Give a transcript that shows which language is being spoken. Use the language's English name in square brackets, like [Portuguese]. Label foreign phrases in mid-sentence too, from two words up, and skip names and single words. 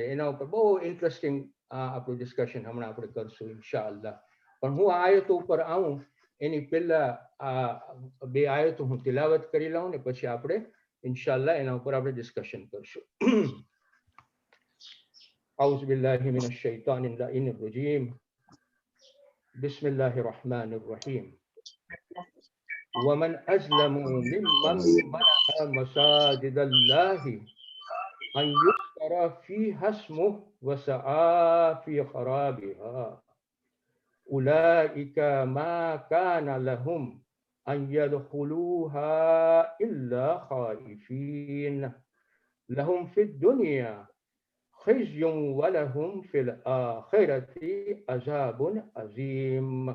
[Gujarati] એના ઉપર બહુ ઇન્ટરેસ્ટિંગ આપણું ડિસ્કશન હમણાં આપણે કરશું ઇન્શાઅલ્લાહ. પણ હું આ આયતો ઉપર આવું એની પહેલા આ બે આયતો હું તિલાવત કરી લઉં ને પછી આપણે ઇન્શાઅલ્લાહ એના ઉપર આપણે ડિસ્કશન કરશું. [Arabic] أعوذ بالله من الشيطان اللعين الرجيم بسم الله الرحمن الرحيم ومن أظلم ممن منع مساجد الله أن يذكر فيها اسمه وسعى في خرابها أولئك ما كان لهم أن يدخلوها إلا خائفين لهم في الدنيا خزي ولهم في الآخرة عذاب عظيم